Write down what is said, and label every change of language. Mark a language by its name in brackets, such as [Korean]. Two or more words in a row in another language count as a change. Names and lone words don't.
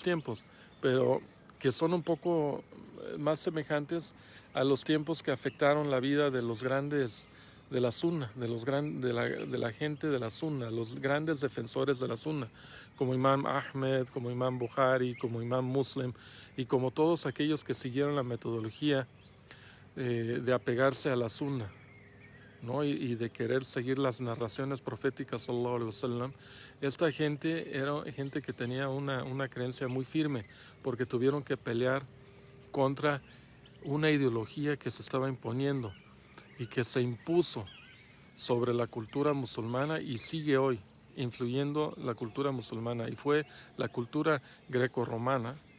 [Spanish] tiempos, pero que son un poco más semejantes a los tiempos que afectaron la vida de los grandes de la sunna, de la gente de la sunna, los grandes defensores de la sunna, como Imam Ahmed, como Imam Bukhari, como Imam Muslim, y como todos aquellos que siguieron la metodología de apegarse a la sunna, ¿no? y de querer seguir las narraciones proféticas [Arabic] صلى الله عليه وسلم. [Spanish] Esta gente era gente que tenía una creencia muy firme, porque tuvieron que pelear contra una ideología que se estaba imponiendo y que se impuso sobre la cultura musulmana y sigue hoy influyendo la cultura musulmana, y fue la cultura greco-romana,